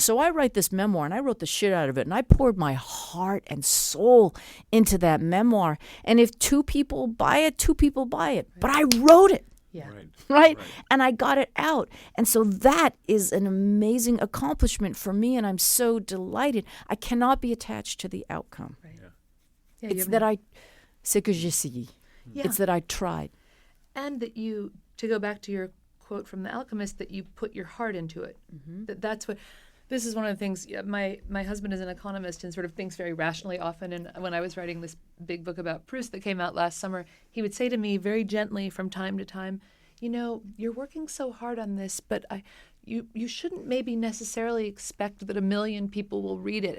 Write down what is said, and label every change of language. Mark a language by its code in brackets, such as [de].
[en] So I write this memoir, and I wrote the shit out of it, and I poured my heart and soul into that memoir. And if 2 people buy it, 2 people buy it. But I wrote it. Yeah. Right? And I got it out. And so that is an amazing accomplishment for me, and I'm so delighted. I cannot be attached to the outcome. Right. Yeah, it's that [fr] c'est que j'ai essayé. [en] It's that I tried. And that you, to go back to your quote from The Alchemist, that you put your heart into it. That's what. This is one of the things. My husband is an economist and sort of thinks very rationally often. And when I was writing this big book about Proust that came out last summer, he would say to me very gently from time to time, you're working so hard on this, but you shouldn't maybe necessarily expect that 1 million people will read it.